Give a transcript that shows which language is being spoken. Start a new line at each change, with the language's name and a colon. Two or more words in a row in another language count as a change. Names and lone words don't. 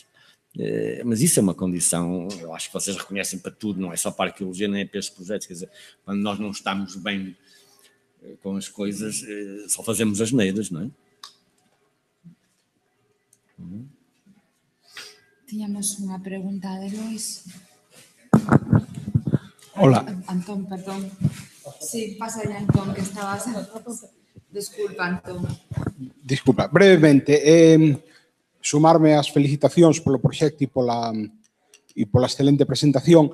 Portuguese: Mas isso é uma condição, eu acho que vocês reconhecem para tudo, não é só para a arqueologia, nem é para estes projetos, quer dizer, quando nós não estamos bem com as coisas, só fazemos as neiras, não é?
Galician: Tínhamos unha pregunta de Luis. Hola. Antón, perdón.
Spanish: Sí, pasa ya, Antón, que estabas...
Galician: Desculpa, Antón. Disculpa, brevemente, sumarme ás felicitacións polo proxecto e pola excelente presentación.